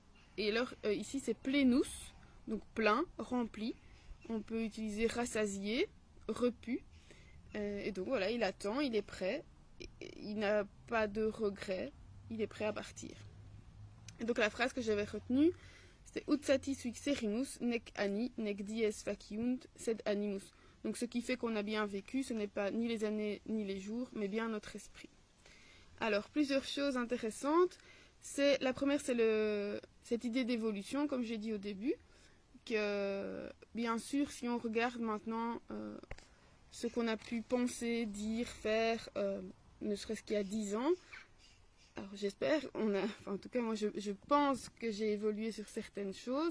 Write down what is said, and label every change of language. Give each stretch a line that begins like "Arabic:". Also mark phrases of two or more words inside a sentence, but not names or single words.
French: Et alors ici c'est plénus, donc plein, rempli. On peut utiliser rassasié, repu. Et donc voilà, il attend, il est prêt, il n'a pas de regrets, il est prêt à partir. Et donc la phrase que j'avais retenue, c'était
Latin: Utsatis vixerimus, nec ani, nec dies faciunt, sed animus.
French: Donc ce qui fait qu'on a bien vécu, ce n'est pas ni les années ni les jours, mais bien notre esprit. Alors, plusieurs choses intéressantes. La première, c'est cette idée d'évolution, comme j'ai dit au début, que bien sûr, si on regarde maintenant ce qu'on a pu penser, dire, faire, ne serait-ce qu'il y a 10 ans, alors j'espère, en tout cas moi je pense que j'ai évolué sur certaines choses.